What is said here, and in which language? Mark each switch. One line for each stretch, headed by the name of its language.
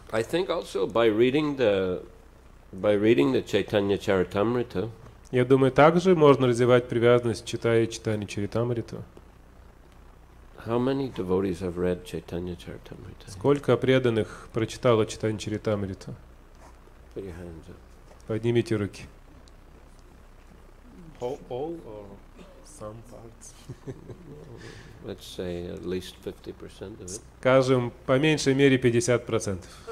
English: I think also by reading the Chaitanya Charitamrita.
Russian: Я думаю, также можно развивать привязанность, читая Чайтанья Чаритамриту.
English: How many devotees have read Chaitanya Charitamrita?
Russian: Сколько преданных прочитало Чайтанья Чаритамриту?
English: Put your hands up.
Russian: Поднимите руки.
English: All or some parts? Let's say at least 50% of it.
Russian: Скажем, по меньшей мере 50%.